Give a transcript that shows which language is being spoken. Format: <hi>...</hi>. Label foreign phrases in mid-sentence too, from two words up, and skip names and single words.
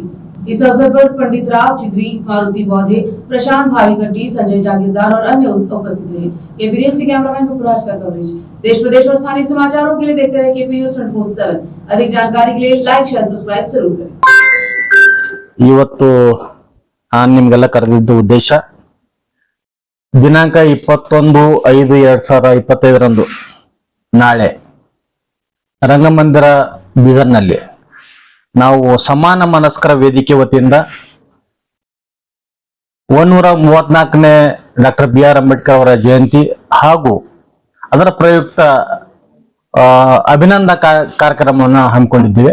<hi>इस अवसर पर पंडित राव चिद्री, मारुति बौधे, प्रशांत भावीकट्टी, संजय जागीरदार और अन्य उपस्थित रहे। केपी न्यूज के कैमरामैन पुराज का कवरेज। देश प्रदेश और स्थानीय समाचारों के लिए देखते रहे केपी न्यूज 24/7। अधिक जानकारी के लिए</hi> <en>like, share, subscribe</en> <hi>जरूर करें।</hi> <kn>ಇವತ್ತು ನಿಮಗೆಲ್ಲ ಕರೆದಿದ್ದ ಉದ್ದೇಶ ದಿನಾಂಕ 21/5/2025 ನಾಳೆ ರಂಗಮಂದಿರ ಬೀದರ್ನಲ್ಲಿ ನಾವು ಸಮಾನ ಮನಸ್ಕರ ವೇದಿಕೆ ವತಿಯಿಂದ 134ನೇ ಡಾಕ್ಟರ್ BR ಅಂಬೇಡ್ಕರ್ ಅವರ ಜಯಂತಿ ಹಾಗೂ ಅದರ ಪ್ರಯುಕ್ತ ಅಭಿನಂದನಾ ಕಾರ್ಯಕ್ರಮವನ್ನು ಹಮ್ಮಿಕೊಂಡಿದ್ದೇವೆ।</kn>